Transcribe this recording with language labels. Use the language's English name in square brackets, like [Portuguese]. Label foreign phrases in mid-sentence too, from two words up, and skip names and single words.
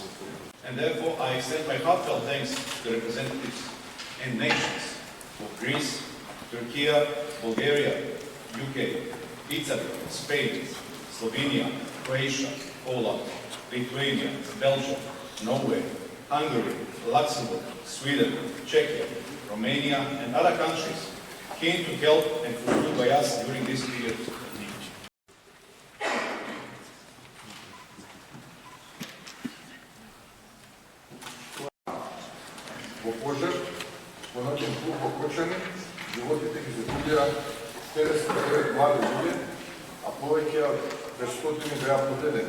[English] And therefore, I extend my heartfelt thanks to the representatives and nations of Greece, Turkey, Bulgaria, UK, Italy, Spain, Slovenia, Croatia, Poland, Lithuania, Belgium, Norway, Hungary, Luxembourg, Sweden, Czechia, Romania, and other countries came to help and fulfill by us during this period of need. [Macedonian] Во ноќен клуб во Кочани, животите ги загубија 59 млади луѓе, а повеќе од 500 беа повредени.